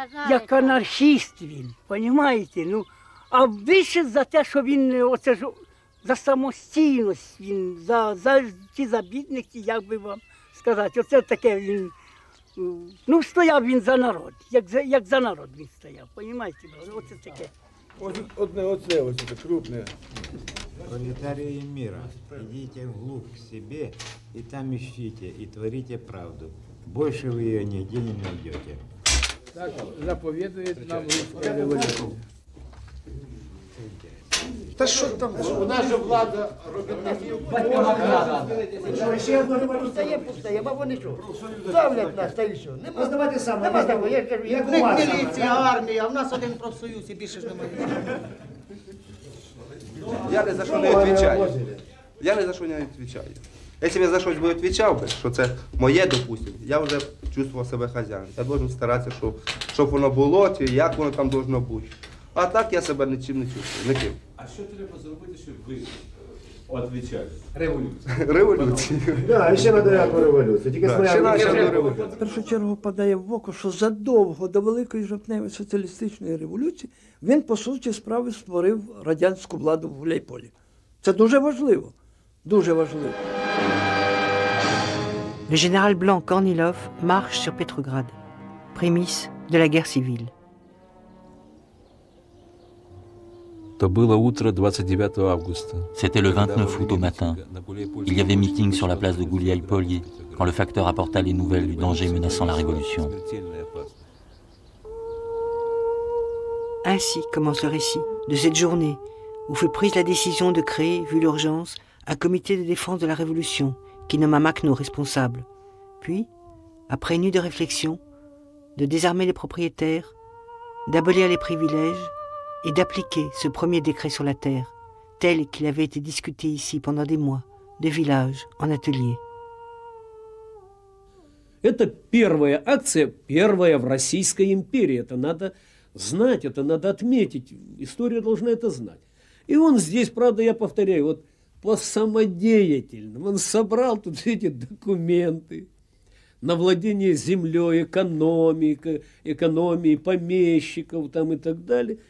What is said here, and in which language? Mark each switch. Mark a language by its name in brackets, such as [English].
[Ukrainian] Як анархіст він, розумієте? Ну, а більше за те, що він оце ж за самостійність, він за ті забідники, як би вам сказати, оце таке він, ну, стояв він за народ, як за народ він стояв, розумієте? Оце таке. Одне оце крупне. [Russian] Пролетарии мира, идите вглубь к себе и там ищите, и творите правду. Больше вы ее нигде не найдете. [Ukrainian] Так заповідує нам русська революція. Та що там? У нас же влада робітників. Ще одна революція пустає, бо вони що? Ставлять нас, та й що? Нема здавати саме. Нема здавати, я кажу, як у вас. Міліція, армія, а в нас один профсоюз і більше ж немає. [Russian] Я ни за что не отвечаю. Я ни за что не отвечаю. [Ukrainian] Если я за щось би відповідав, що це моє, допустим, я вже чувствував себе хазяїном. Я должен старатися, щоб воно було, чи як воно там должно бути. А так я себе нічим не чувствую, ніким. А що треба зробити, щоб ви відповідали? Революцію. Революцію. Так, ще треба яку революцію. Тільки своя революція. В першу чергу падає в око, що задовго до Великої жовтневої соціалістичної революції він, по суті справи, створив радянську владу в Гуляйполі. Це дуже важливо. Дуже важливо. [French] Le général blanc Kornilov marche sur Petrograd, prémisse de la guerre civile. [Russian] То было утро 29 августа. [French] C'était le 29 août au matin. Il y avait meeting sur la place de Gouliaï-Polye quand le facteur apporta les nouvelles du danger menaçant la révolution. Ainsi commence le récit de cette journée où fut prise la décision de créer, vu l'urgence, un comité de défense de la Révolution qui nomma Makhno responsable. Puis, après une nuit de réflexion, de désarmer les propriétaires, d'abolir les privilèges et d'appliquer ce premier décret sur la terre, tel qu'il avait été discuté ici pendant des mois, de village en atelier. [Russian] Это первая акция, первая в Российской империи. Это надо знать, это надо отметить. История должна это знать. И он здесь, правда, я повторяю, вот по самодеятельным. Он собрал тут эти документы на владение землей, экономией помещиков там и так далее.